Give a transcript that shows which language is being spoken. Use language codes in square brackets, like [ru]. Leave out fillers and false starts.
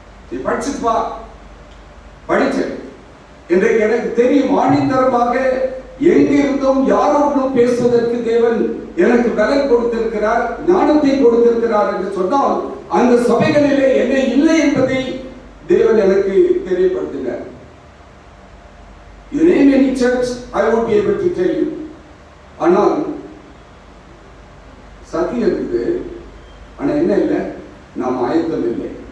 [ta] நீ படிச்சுப்பா, படிச்சேன். இன்றைக்கு எனக்கு தெரியும், ஆணித்தரமாக எங்கிருந்தும் யாரோடும் பேசுவதற்கு தேவன் எனக்கு பலன் கொடுத்திருக்கிறார், ஞானத்தை கொடுத்திருக்கிறார் என்று சொன்னால் அந்த சபைகளிலே என்ன இல்லை என்பதை தேவன் எனக்கு தெரியப்படுத்தினார். [en] You name any church, I would be able to tell you. [ta] ஆனால் சத்தியம் இருக்குது, ஆனா என்ன இல்லை, நாம் ஆயத்தம் இல்லை.